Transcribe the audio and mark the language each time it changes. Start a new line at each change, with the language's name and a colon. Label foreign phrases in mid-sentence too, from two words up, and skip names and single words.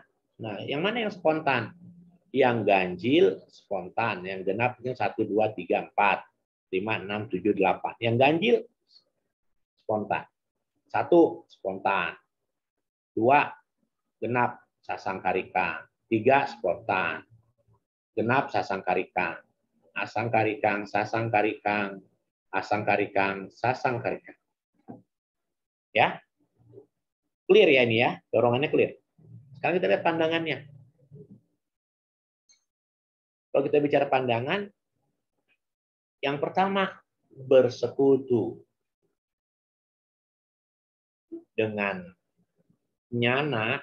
Indonesian: Nah, yang mana yang spontan? Yang ganjil spontan, yang genap itu 1 2 3 4 5 6 7 8. Yang ganjil spontan. 1 spontan. 2 genap sasangkarikang. 3 spontan. Genap sasangkarikang.
Pali: Asangkarikang, sasangkarikang, asangkarikang, sasangkarikang.
Indonesian: Ya. Clear ya ini ya, dorongannya clear. Sekarang kita lihat pandangannya. Kalau kita bicara pandangan, yang pertama bersekutu dengan nyana.